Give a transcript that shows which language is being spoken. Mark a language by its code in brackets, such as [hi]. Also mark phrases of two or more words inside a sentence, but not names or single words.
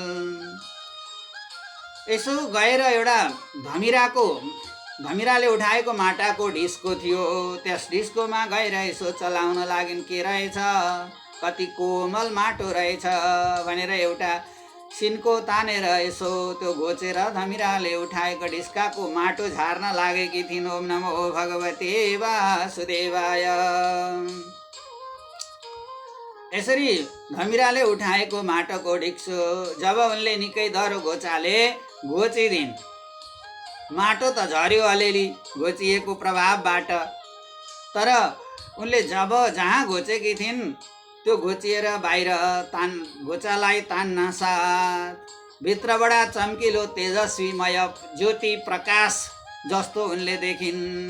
[ne] यसो गएर एउटा धमिराले उठाएको माटाको ढिस्को थियो। त्यस ढिस्कोमा गएर यसो चलाउन लागिन्, के रहेछ, कति कोमल माटो रहेछ भनेर एउटा सिन्को तानेर यसो त्यो घोचेर धमिराले उठाएको ढिस्काको माटो झार्न लागेकी थिइन्। [sa] ओम नमो भगवते वासुदेवाय। [ne] यसरी धमिराले उठाएको माटोको ढिक्सो जब उनले निकै दह्रो घोचाले घोचिदिन्, माटो त झर्यो अलिअलि घोचिएको प्रभावबाट, तर उनले जब जहाँ घोचेकी थिइन् त्यो घोचिएर बाहिर घोचालाई तान्न साथ भित्रबाट चम्किलो तेजस्वीमय ज्योति प्रकाश जस्तो उनले देखिन्।